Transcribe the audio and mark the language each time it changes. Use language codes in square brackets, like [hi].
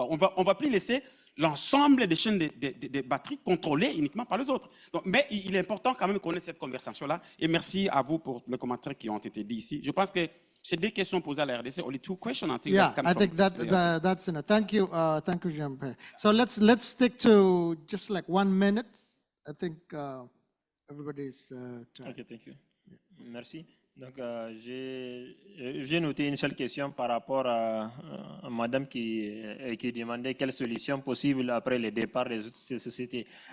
[fr] On ne va plus laisser l'ensemble des chaînes de batteries contrôlées uniquement par les autres. Donc, mais il est important quand même qu'on ait cette conversation-là. Et merci à vous pour les commentaires qui ont été dits ici. Je pense que c'est des questions posées à la RDC. [en] Only 2 questions. Yeah, I think that's enough. Thank you, Jean-Pierre. So let's stick to just like 1 minute. I think everybody's trying. OK, thank you. [fr] Merci. Donc, j'ai noté une seule question par rapport à madame qui demandait quelle solution possible après le départ de ces sociétés.